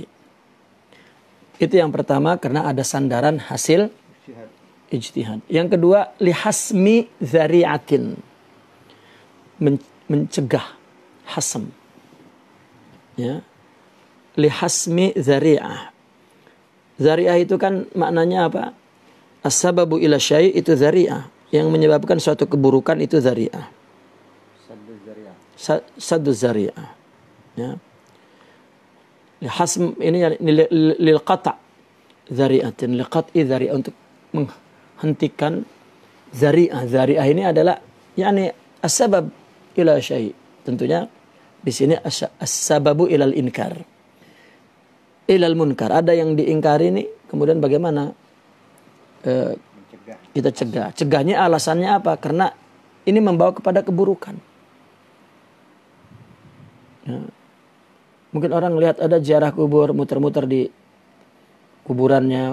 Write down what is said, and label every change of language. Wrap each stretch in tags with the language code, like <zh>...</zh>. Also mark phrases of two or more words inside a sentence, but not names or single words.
<id>Itu yang pertama, karena ada sandaran hasil ijtihad. Yang kedua,</id> <ar>لحسم ذريعة,</ar> <id>mencegah hasm, ya.</id> <ar>لحسم ذريعة.</ar> <id>Zari'ah itu kan maknanya apa?</id> <ar>السبب إلى الشيء' itu zari'ah.</ar> <id>Yang menyebabkan suatu keburukan itu zari'ah.</id> <ar>سد الذريعة. Ya. Hasm ini للقطع ذريعة لقطع الذريعة,</ar> <id>untuk menghentikan zari'ah. Zari'ah ini adalah</id> <ar>يعني السبب إلى الشيء'.</ar> <id>Tentunya di sini</id> <ar>السبب إلى الإنكار. إلى المنكر.</ar> <id>Ada yang diingkari ini, kemudian bagaimana kita cegah. Cegahnya alasannya apa? Karena ini membawa kepada keburukan. Ya. Mungkin orang lihat ada ziarah kubur, muter-muter di kuburannya.</id>